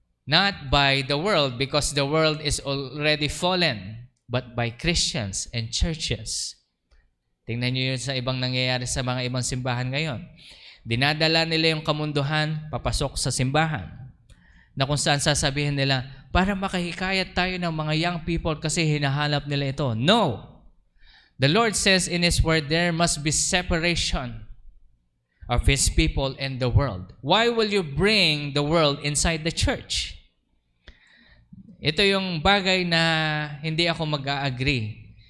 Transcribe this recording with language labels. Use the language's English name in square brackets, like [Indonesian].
[English] Not by the world, because the world is already fallen, but by Christians and churches. [Filipino] Tingnan niyo yun sa ibang nangyayari sa mga ibang simbahan ngayon. Dinadala nila yung kamunduhan papasok sa simbahan. Na kung saan sasabihin nila, para makahikayat tayo ng mga [English] young people [Filipino] kasi hinahanap nila ito. No! [English] The Lord says in His Word, there must be separation of His people and the world. Why will you bring the world inside the church? [Filipino] Ito yung bagay na hindi ako mag-a-agree.